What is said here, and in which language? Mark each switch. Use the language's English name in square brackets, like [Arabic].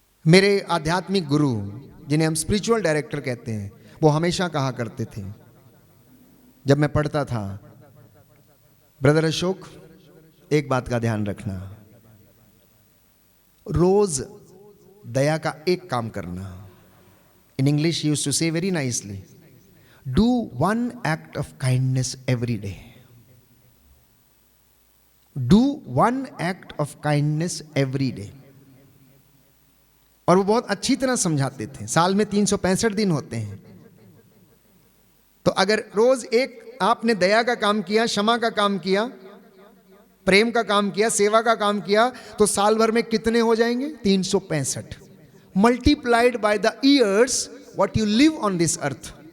[Hindi] मेरे आध्यात्मिक गुरु, जिन्हें हम स्पिरिचुअल डायरेक्टर कहते हैं, वो हमेशा कहा करते थे, जब मैं पढ़ता था, ब्रदर अशोक, एक बात का ध्यान रखना, रोज दया का एक काम करना, [English] In English, he used to say very nicely, do one act of kindness every day. Do one act of kindness every day. [Hindi] और वो बहुत अच्छी तरह समझाते थे। साल में 365 दिन होते हैं, तो अगर रोज एक आपने दया का काम किया, क्षमा का काम किया, प्रेम का काम किया, सेवा का काम किया, तो साल भर में कितने हो जाएंगे? [English] 365 multiplied by the years what you live on this earth.